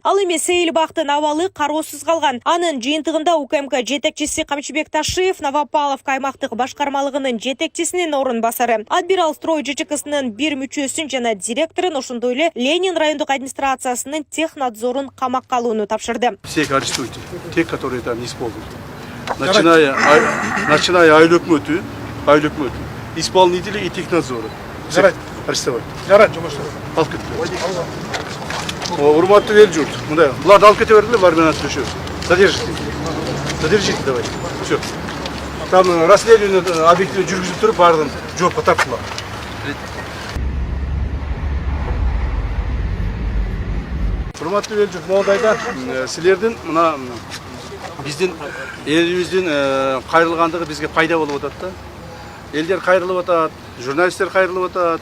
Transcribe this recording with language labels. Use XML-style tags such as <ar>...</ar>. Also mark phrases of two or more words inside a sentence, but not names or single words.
<ky>Ал эми Сейилбактын абалы кароосуз калган. Анын жыйынтыгында УКМК жетекчиси Камчыбек Ташиев, Новопавловка аймактык башкармалыгынын жетекчисинин орун басары, Адмирал строй ЖЧКсынын бир мүчөсүн жана директорун, ошондой эле Ленин райондук администрациясынын технадзорун камакка алууну тапшырды.</ky> <ru>Всех арестуйте, те, которые там не исполнили. Начиная</ru> <ky>айыл өкмөтү,</ky> <ru>исполнители и технадзоры.</ru> <ky>Жарайт.</ky> <ru>Арестовать.</ru> <ky>Жарайт, жолдошторго. Алып кетти. Урматтуу эл журт, мындай, буларды алып кете бердилер, бар менен сүйлөшөбүз.</ky> <ru>Задержите давайте. Всё. Там расследование объективно</ru> <ky>жүргүзүп туруп, баардыгын жоопко тартылат. Урматтуу эл журт, мондайда силердин мына биздин элибиздин кайрылгандыгы бизге пайда болуп атат да. Элдер кайрылып атат, журналисттер кайрылып атат.</ky>